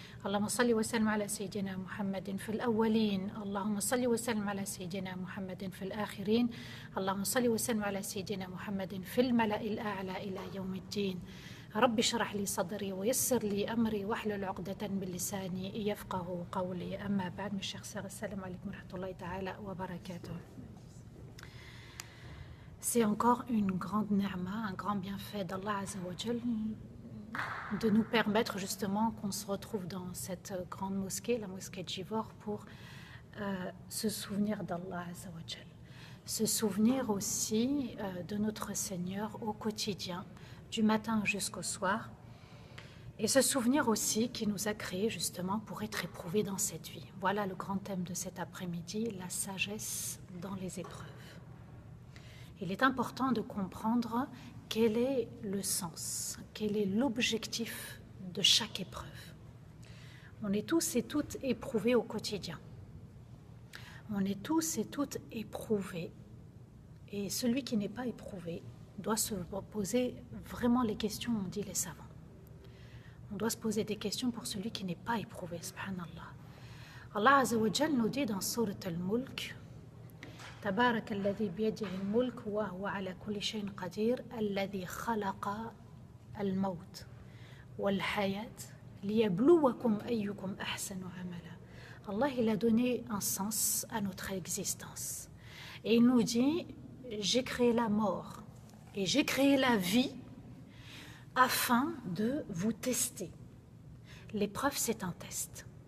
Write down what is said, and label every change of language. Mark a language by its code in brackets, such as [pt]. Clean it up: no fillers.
[ar] اللهم صل وسلم على سيدنا محمد في الأولين، اللهم صل وسلم على سيدنا محمد في الآخرين، اللهم صل وسلم على سيدنا محمد في الملأ الأعلى إلى يوم الدين. رب اشرح لي صدري ويسر لي أمري واحلل عقدة من لساني يفقه قولي. أما بعد، [fr] mes chers sœurs, [ar] السلام عليكم ورحمة الله تعالى وبركاته. [fr] C'est encore une grande ni'ma, un grand bienfait d'Allah Azza wa Jal de nous permettre justement qu'on se retrouve dans cette grande mosquée, la mosquée de Givor, pour se souvenir d'Allah Azza wa Jal. Se souvenir aussi de notre Seigneur au quotidien, du matin jusqu'au soir, et se souvenir aussi qu'il nous a créés justement pour être éprouvés dans cette vie. Voilà le grand thème de cet après-midi, la sagesse dans les épreuves. Il est important de comprendre quel est le sens, quel est l'objectif de chaque épreuve. On est tous et toutes éprouvés au quotidien. On est tous et toutes éprouvés. Et celui qui n'est pas éprouvé doit se poser vraiment les questions, on dit les savants. On doit se poser des questions pour celui qui n'est pas éprouvé, subhanallah. Allah Azza wa Jal nous dit dans Surat Al-Mulk, [ar] تبارك الذي بيده الملك وهو على كل شيء قدير الذي خلق الموت والحياة ليبلوكم أيكم أحسن عملا. [fr] Allah, il a donné un sens à notre existence. Et il nous dit, j'ai créé la mort et j'ai créé la vie afin de vous tester. L'épreuve, c'est un test.